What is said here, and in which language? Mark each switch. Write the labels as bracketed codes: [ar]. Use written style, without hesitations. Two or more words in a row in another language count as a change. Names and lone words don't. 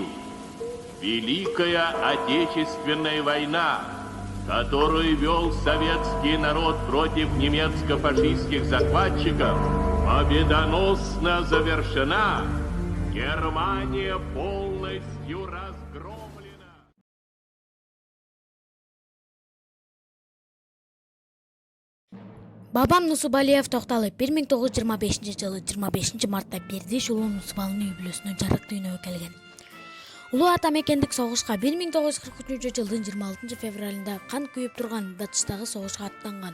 [ru] Великая Отечественная война, которую вел советский народ против немецко-фашистских захватчиков, победоносно завершена. Германия полностью разгромлена. [ky] Бабам Нусубалиев токталып 1925-жылы 25-мартта Бердиш улуу Нусубалынын үй бүлөсүнө жарык дүйнөгө келген. Улуу ата мекендик согушка 1943-жылдын 26 февралында кан күйүп турган Батыштагы согушка аттанган.